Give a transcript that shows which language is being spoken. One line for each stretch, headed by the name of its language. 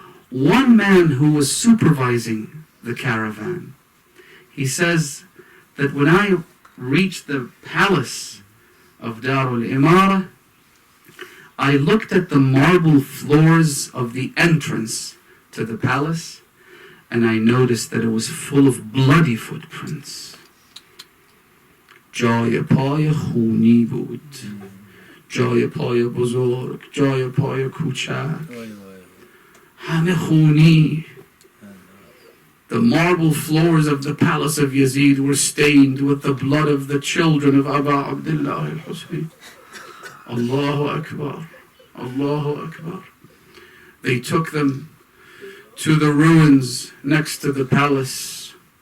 English: One man who was supervising the caravan, he says that when I reached the palace of Darul Imara, I looked at the marble floors of the entrance to the palace, and I noticed that it was full of bloody footprints.
Persian: جای پای خونی بود، جای پای بزرگ، جای پای کوچک، همه خونی.
English: The marble floors of the palace of Yazid were stained with the blood of the children of Abu Abdullah al-Hussein.
Arabic: Allahu Akbar, Allahu Akbar.
English: They took them to the ruins next to the palace.